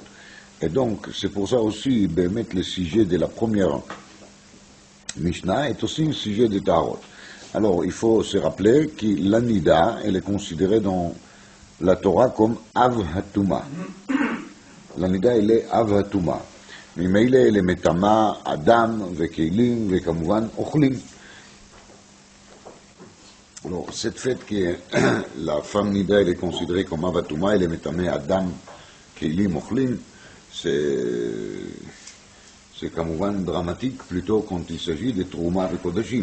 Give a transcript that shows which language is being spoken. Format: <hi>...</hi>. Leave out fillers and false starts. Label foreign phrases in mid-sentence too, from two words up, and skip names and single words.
<fr>Et donc, c'est pour ça aussi, mettre le sujet de la première Mishnah est aussi un sujet de Taharot. Alors, il faut se rappeler que la Nida, elle est considérée dans la Torah comme</fr> <he>אב הטומאה.</he> <fr>La Nida, elle est</fr> <he>אב הטומאה. ממילא אלה מטמא, אדם וכלים וכמובן אוכלים.</he> <fr>Alors, cette fête que la femme Nida elle est considérée comme Avatouma, elle est métamée</fr> <he>אדם, כלים, אוכלים,</he> <fr>c'est כמובן dramatique plutôt quand il s'agit de Trouma et Kodashim.</fr>